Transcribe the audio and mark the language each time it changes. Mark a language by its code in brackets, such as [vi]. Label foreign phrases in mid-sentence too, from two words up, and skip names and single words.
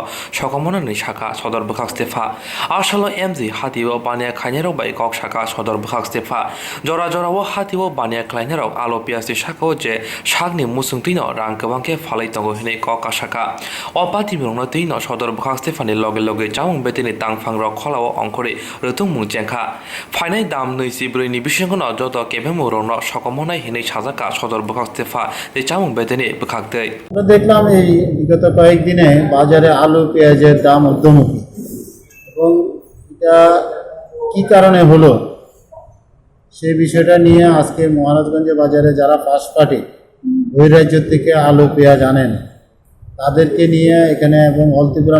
[trp] sokomona ni shaka sodor bukhak stefa asalo MG hatiwo bania khlainarok bai koksaka sodor bukhak stefa jora jorao hatiwo bania khlainarok alo piasni shakao je shagni musungtino rang kebangke phalai tongo hinai koka shaka opati birongno tino sodor bukhak stefani loge loge jamung betini tangphang rok kholao ongkhori rutung mung jengkha phainai dam 24 ni bisingono joto kebemu rokno sokomonai hinai sajaka sodor bukhak stefa je jamung betini bukhaktei [bn] আমরা দেখলাম এই বিগত কয়েকদিনে বাজারে আলু পেঁয়াজের দাম ঊর্ধ্বমুখী এবং এটা কি কারণে হলো সেই বিষয়টা নিয়ে আজকে মহারাজগঞ্জ বাজারে যারা [en] first party [bn] বহিরাজ্য থেকে আলু পেঁয়াজ আনেন তাদেরকে নিয়ে এখানে এবং অল ত্রিপুরা